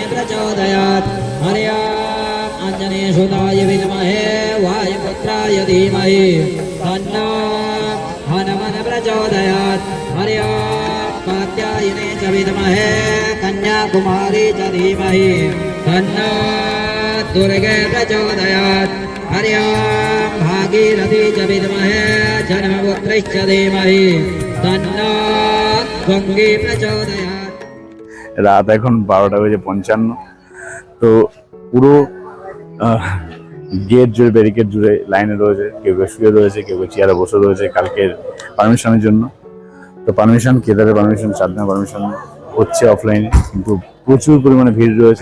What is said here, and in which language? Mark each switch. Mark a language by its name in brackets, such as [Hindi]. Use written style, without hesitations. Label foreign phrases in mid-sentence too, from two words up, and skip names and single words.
[Sanskrit] प्रचोदयात् हर्याम् आञ्जनेयसुताय विद्महे वायुपुत्राय धीमहि तन्नो हनुमन् प्रचोदयात् हर्याम् कात्यायने च विद्महे कन्याकुमारी च धीमहि तन्नो दुर्गे प्रचोदयात् हर्याम् भागीरथी च विद्महे जन्मपुत्रीश्च धीमहि तन्नो गङ्गे प्रचोदयात्। [Bangla] রাত এখন 12:55। তো পুরো গেট জুড়ে, ব্যারিকেড জুড়ে লাইনে রয়েছে, কেউ কেউ শুয়ে রয়েছে, কেউ কেউ চেয়ারে বসে রয়েছে কালকের পারমিশনের জন্য। তো পারমিশন, কেদারের পারমিশন, চাঁদনা পারমিশন হচ্ছে অফলাইনে, কিন্তু প্রচুর পরিমাণে ভিড় রয়েছে।